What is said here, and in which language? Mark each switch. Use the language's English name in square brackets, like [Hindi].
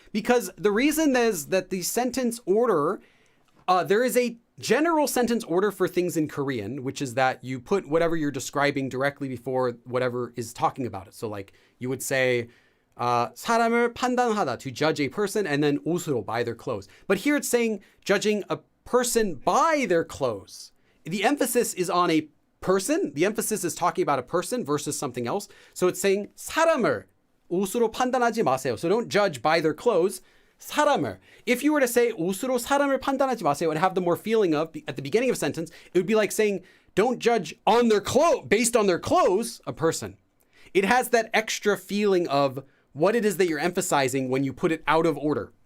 [English] Because the reason is that the sentence order, there is a general sentence order for things in Korean, which is that you put whatever you're describing directly before whatever is talking about it. So like you would say, [Korean] 사람을 판단하다, [English] to judge a person, and then [Korean] 옷으로, [English] by their clothes. But here it's saying judging a person by their clothes. The emphasis is on a person. The emphasis is talking about a person versus something else. So it's saying [Korean] 사람을 옷으로 판단하지 마세요. [English] So don't judge by their clothes. [Korean] 사람을. [English] If you were to say [Korean] 옷으로 사람을 판단하지 마세요, [English] it would have the more feeling of, at the beginning of a sentence, it would be like saying, don't judge on their clothes, based on their clothes, a person. It has that extra feeling of what it is that you're emphasizing when you put it out of order.